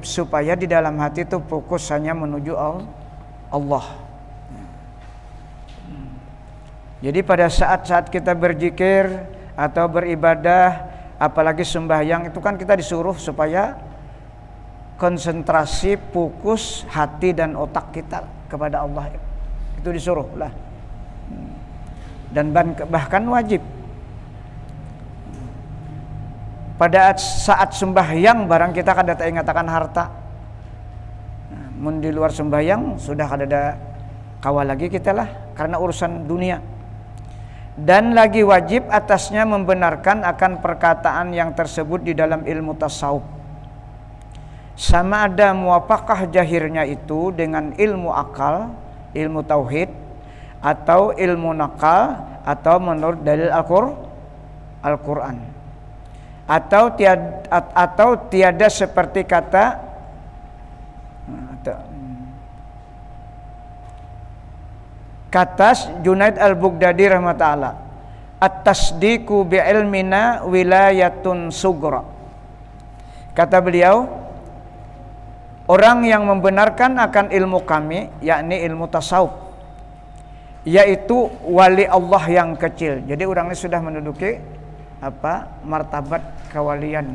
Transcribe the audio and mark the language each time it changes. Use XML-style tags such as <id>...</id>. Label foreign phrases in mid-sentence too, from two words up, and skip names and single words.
<id>Supaya di dalam hati itu fokus hanya menuju Allah. Jadi pada saat-saat kita berzikir atau beribadah, apalagi sembahyang, itu kan kita disuruh supaya konsentrasi, fokus hati dan otak kita kepada Allah. Itu disuruh lah. Dan bahkan wajib.</id> <bjn>Pada saat sembahyang barang kita kada ingatakan harta. Mun di luar sembahyang sudah kada kawal lagi kita lah karena urusan dunia.</bjn> <id>Dan lagi wajib atasnya membenarkan akan perkataan yang tersebut di dalam ilmu tasawuf. Sama ada muwafaqah jahirnya itu dengan ilmu akal, ilmu tauhid, atau ilmu nakal, atau menurut dalil Al-Quran, atau tiada seperti kata Junaid Al-Baghdadi rahmatullah,</id> <ar>التصديق بعلمنا ولاية صغرى.</ar> <id>Kata beliau, orang yang membenarkan akan ilmu kami, yakni ilmu tasawuf, yaitu wali Allah yang kecil. Jadi orang ini sudah menduduki martabat kewalian.</id>